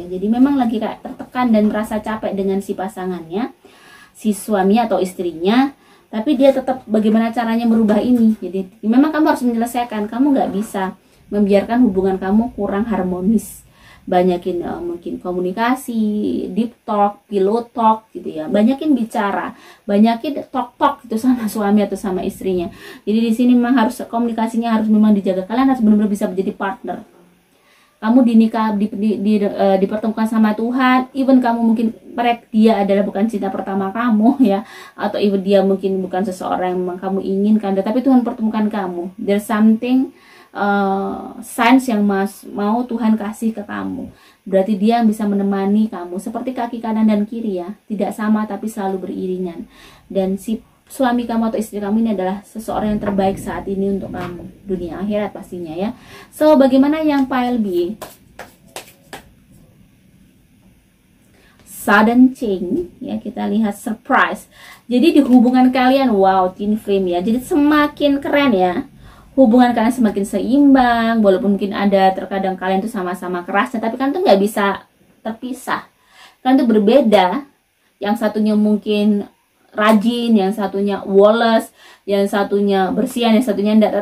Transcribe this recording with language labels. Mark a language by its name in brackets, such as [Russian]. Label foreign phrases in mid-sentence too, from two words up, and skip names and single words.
[Indonesian] Jadi memang lagi kayak tertekan dan merasa capek dengan si pasangannya, si suami atau istrinya. Tapi dia tetap bagaimana caranya merubah ini. Jadi memang kamu harus menyelesaikan. Kamu nggak bisa membiarkan hubungan kamu kurang harmonis. Banyakin mungkin komunikasi, [English] deep talk, pillow talk [Indonesian] gitu ya. Banyakin bicara, banyakin talk gitu sama suami atau sama istrinya. Jadi di sini memang harus komunikasinya harus memang dijaga. Kalian harus benar-benar bisa menjadi partner. Kamu dipertemukan sama Tuhan, even kamu mungkin dia adalah bukan cinta pertama kamu ya, atau even dia mungkin bukan seseorang yang memang kamu inginkan, tapi Tuhan pertemukan kamu. [English] There's something signs [Indonesian] yang mau Tuhan kasih ke kamu. Berarti dia yang bisa menemani kamu seperti kaki kanan dan kiri ya, tidak sama tapi selalu beriringan. Dan si suami kamu atau istri kamu ini adalah seseorang yang terbaik saat ini untuk kamu, dunia akhirat pastinya ya. So, bagaimana yang pile B? [English] Sudden change [Indonesian] ya, kita lihat surprise. Jadi di hubungan kalian, wow, [English] twin flame [Indonesian] ya. Jadi semakin keren ya. Hubungan kalian semakin seimbang, walaupun mungkin ada terkadang kalian tuh sama-sama kerasnya, tapi kan tuh nggak bisa terpisah. Kalian tuh berbeda. Yang satunya mungkin rajin, yang satunya woles, yang satunya bersihan, yang satunya enggak.